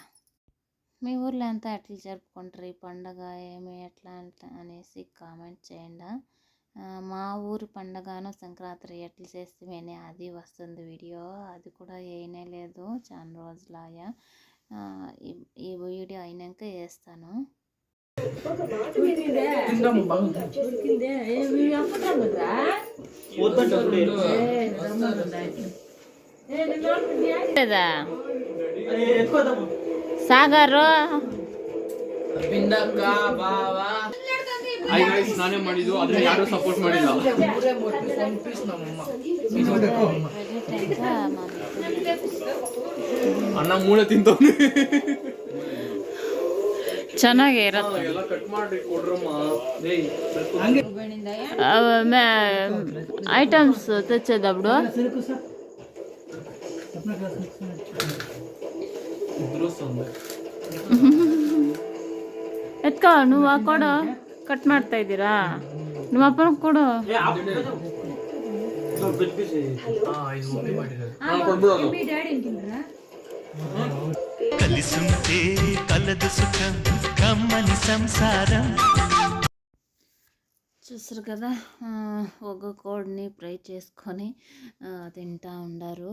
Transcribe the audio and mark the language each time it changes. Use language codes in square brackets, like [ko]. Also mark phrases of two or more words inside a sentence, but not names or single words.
[te] మీ ఊర్లో అంతా ఎట్లా జరుపుకుంటారు ఈ పండగ, ఏమి ఎట్లా అనేసి కామెంట్ చేయండి. మా ఊరి పండగను సంక్రాంతి ఎట్లా చేస్తామని అది వస్తుంది వీడియో, అది కూడా వేయనే లేదు చాలా రోజులాయా. ఈ వీడియో అయినాక వేస్తాను. [kn] ಸಾಗರು ಸ್ನಾನ ಮಾಡಿದ್ದು ಆದ್ರೆ ಯಾರು ಸಪೋರ್ಟ್ ಮಾಡಿಲ್ಲ. ಅಣ್ಣ ಮೂಳೆ ತಿಂತವ್ನೆ. ಚೆನ್ನಾಗಿರತ್ತೆ. ಎಲ್ಲ ಕಟ್ ಮಾಡಿ ಕೊಡ್ರಮ್ಮ. [te] ఐటమ్స్ తెచ్చేటప్పుడు [kn] ಎತ್ಕೋ, నువ్వు ಕೊಡು, ಕಟ್ ಮಾಡ್ತಾ ಇದ್ದೀರಾ, ನಿಮ್ಮ ಅಪ್ಪನ ಕೊಡು. [te] కలిసుంటే కలదు సుఖం కమ్మని సంసారం. చూసారు కదా, ఒక కోడిని ఫ్రై చేసుకొని తింటా ఉండారు.